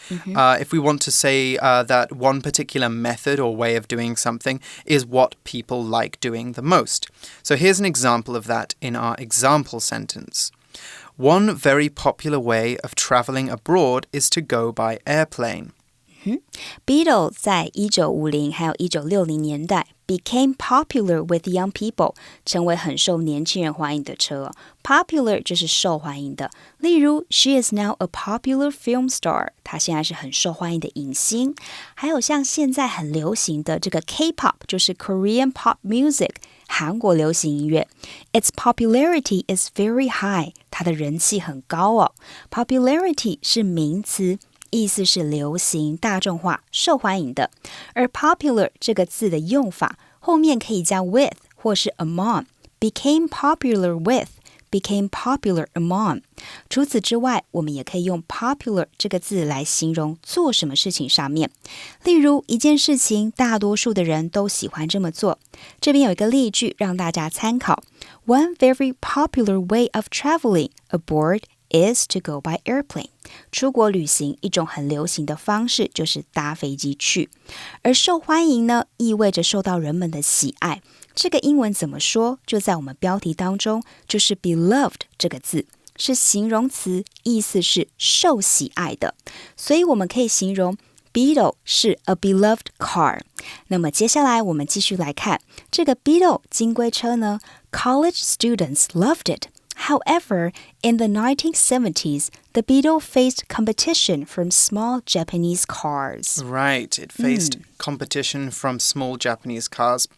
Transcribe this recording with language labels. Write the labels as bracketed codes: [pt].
[en] If we want to say that one particular method or way of doing something is what people like doing the most. So here's an example of that in our example sentence. One very popular way of traveling abroad is to go by airplane. [zh] Beetle 在1950还有1960年代 [en] became popular with young people， [zh] 成为很受年轻人欢迎的车。 Popular 就是受欢迎的，例如 [en] She is now a popular film star， [zh] 她现在是很受欢迎的影星。还有像现在很流行的这个 K-pop， 就是 Korean pop music， 韩国流行音乐。 [en] Its popularity is very high， [zh] 它的人气很高哦。 Popularity 是名词，意思是流行、大众化、受欢迎的。而 popular 这个字的用法，后面可以加 with 或是 among， [en] became popular with， became popular among。 [zh] 除此之外，我们也可以用 popular 这个字来形容做什么事情上面。例如一件事情，大多数的人都喜欢这么做。这边有一个例句让大家参考。 [en] One very popular way of traveling abroad is to go by airplane。 [zh] 出国旅行一种很流行的方式就是搭飞机去。而受欢迎呢，意味着受到人们的喜爱。这个英文怎么说？就在我们标题当中，就是 beloved 这个字，是形容词，意思是受喜爱的。所以我们可以形容 Beetle 是 [en] a beloved car。 [zh] 那么接下来我们继续来看这个 [en] Beetle [zh] 金龟车呢， [en] College students loved it。However, in the 1970s, the Beetle faced competition from small Japanese cars. Right, it faced competition from small Japanese cars.